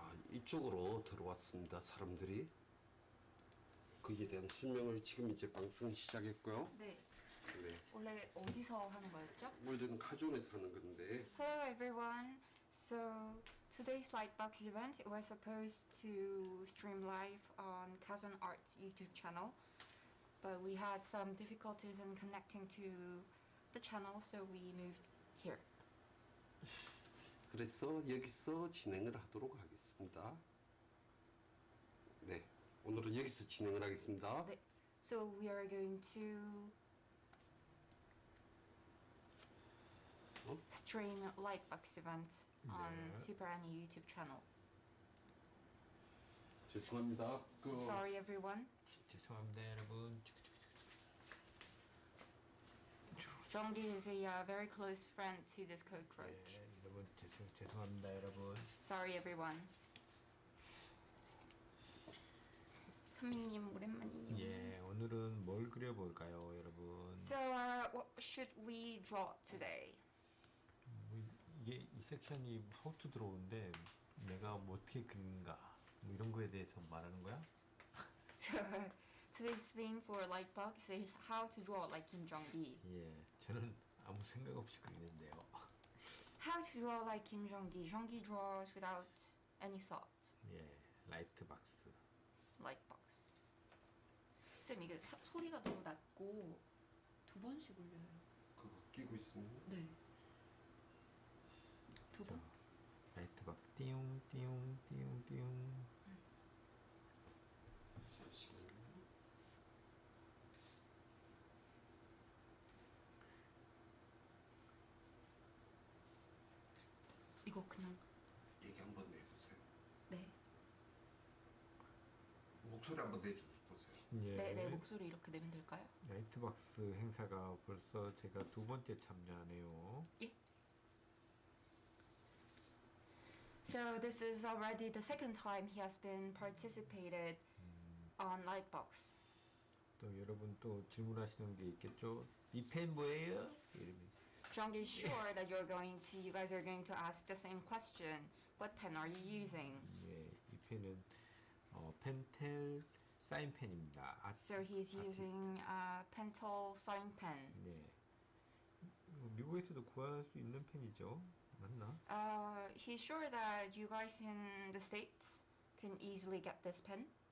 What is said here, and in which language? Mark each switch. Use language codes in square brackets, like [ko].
[ko] 이쪽으로 들어왔습니다. 사람들이. 거기에 대한 설명을 지금 이제 방송을 시작했고요. 네. 네. 원래 어디서 하는 거였죠? 원래는 가존에서 하는 건데. [en] Hello everyone. So today's Lightbox event was supposed to stream live on Kazan Arts YouTube channel, but we had some difficulties in connecting to the channel, so we moved here. [ko] 그래서 여기서 진행을 하도록 하겠습니다. 네. 오늘은 여기서 진행을 하겠습니다. 네. [en] So we are going to stream Lightbox event on Super Annie YouTube channel. [ko] 죄송합니다. [en] Sorry everyone. [ko] 죄송합니다 여러분. [en] Jongi is a very close friend to this cockroach. [ko] 네, 여러분 죄송합니다 여러분. [en] Sorry everyone. [ko] 선미님 오랜만이에요. 예, 오늘은 뭘 그려볼까요 여러분? [en] So what should we draw today? [ko] 이게 이 섹션이 하우투 들어오는데 내가 뭐 어떻게 그리는가 뭐 이런 거에 대해서 말하는 거야? [en] So today's theme for Lightbox is how to draw like Kim Jong-gi. [ko] 예, 저는 아무 생각 없이 그리는데요. [en] How to draw like Kim Jong-gi. Jong-gi draws without any thought. [ko] 예, 라이트 박스. [en] Lightbox. [ko] 쌤 이게 소리가 너무 낮고 두 번씩 울려요. 그거 끼고 있습니다. 네. 두 번? 라이트 박스 띠용 띠용 띠용 띠용. 잠시만요. 이거 그냥 얘기 한번 내보세요. 네. 목소리 한번 내주세요. 예. 네, 목소리 이렇게 내면 될까요? 라이트 박스 행사가 벌써 제가 두 번째 참여하네요. 예. [en] So this is already the second time he has been participated on Lightbox. [ko] 또 여러분 또 질문하시는 게 있겠죠? 이 펜 뭐예요? 이러면서. [en] Jong is sure that you guys are going to ask the same question. What pen are you using? [ko] 예, 이 펜은 펜텔 사인 펜입니다. [en] So he's using a Pentel sign pen. [ko] 네. 미국에서도 구할 수 있는 펜이죠. 맞나? [en] He's sure that you guys in the States can easily get this pen.